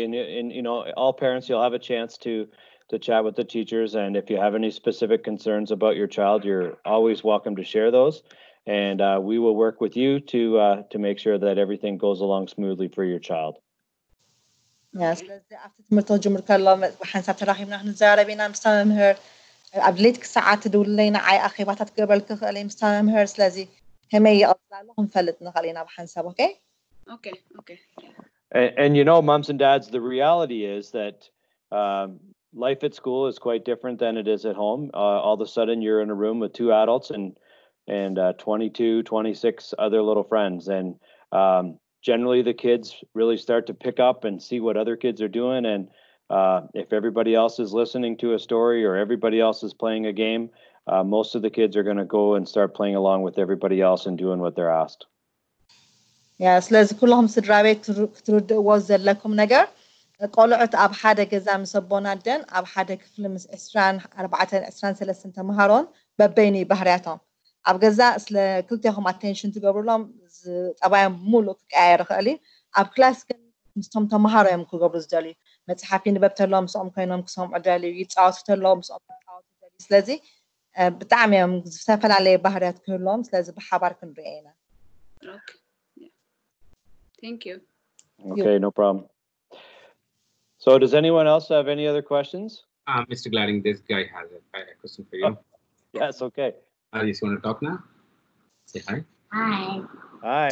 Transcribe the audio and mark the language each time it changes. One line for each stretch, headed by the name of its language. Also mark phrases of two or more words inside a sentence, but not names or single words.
English: And you know, all parents, you'll have a chance to chat with the teachers. And if you have any specific concerns about your child, you're always welcome to share those. And we will work with you to make sure that everything goes along smoothly for your child. Yes, after
Tigrinya: ትምህርቶ ጅምር ከሎ ሓንሳብ ተራኺብና ክንዘራረብ ኢና ምስ መምህር ኣብ ሌት ሰዓት ትድውለና ዓይ ኣኼባታት ክገበል ትኽእል እየ ምስ መምህር ስለዚ ከመይ ይቕፅል ኣሎ ክንፈልጥ ንኽእል ኢና ብሓንሳብ okay?
English: Okay. And you know, moms and dads, the reality is that life at school is quite different than it is at home. All of a sudden, you're in a room with 2 adults and 22, 26 other little friends. And generally, the kids really start to pick up and see what other kids are doing. And if everybody else is listening to a story or everybody else is playing a game, most of the kids are going to go and start playing along with everybody else and doing what they're asked. Yeah,
Tigrinya: ስለዚ ኩልኩም ስድራ ቤት ክትርድእዎ ዘለኩም ነገር ቆልዑት ኣብ ሓደ ገዛ ምስ ኣቦን ኣደን ኣብ ሓደ ክፍሊ ምስ 24 23 ተምሃሮን በበይኒ ባህርያቶም ኣብ ገዛ ስለ ክልቲኹም ኣቴንሽን ትገብሩሎም ጠባዮም ሙሉእ ክቀያየር ይኽእል እዩ ኣብ ክላስ ግን ምስቶም ተምሃሮ እዮም ክገብሩ ዝደልዩ መፅሓፍ ይንበብ ተለዎም ምስኦም ኮይኖም ክሰምዑ ደልዩ ይፃወቱ ተለዎም ምስኦም ክፃወቱ ደልዩ ስለዚ ብጣዕሚ እዮም ዝተፈላለየ ባህርያት ክህልዎም ስለዚ ብሓባር ክንሪኦ ኢና
English: Thank you. Okay, no problem. So does anyone else have any other questions? Mr. Gladding, this guy has a question for you. Yes, okay. You want to talk now? Say hi. Hi. Hi.